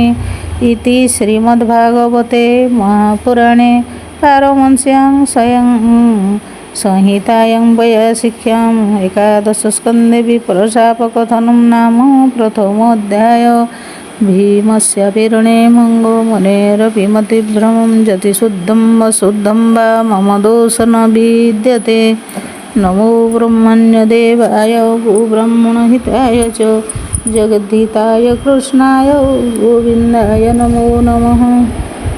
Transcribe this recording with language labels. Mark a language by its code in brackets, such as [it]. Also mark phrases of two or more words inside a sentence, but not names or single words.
[sa] ଇତି ଶ୍ରୀମଦ୍ଭାଗବତେ ମହାପୁରାଣେ ପାରମହଂସ୍ୟାଂ ସଂହିତାୟାଂ ବୈୟାସିକ୍ୟାଂ ଏକାଦଶ ସ୍କନ୍ଧେ ବିପ୍ରଶାପ କଥନಂ ନାମ ପ୍ରଥମ ଅଧ୍ୟାୟ। ଭୀମସ୍ୟାପି ରଣେ ମଙ୍ଗो ମୁନେରପି ମତିଭ୍ରମଂ ଯତି ଶୁଦ୍ଧଂ ୱଶୁଦ୍ଧଂ वा मम दोष न विद्यते। नमो ब्रह्मण्यदेवाय गोब्राह्मणहिताय च जगद्धिताय कृष्णाय गोविन्दाय नमो नमः।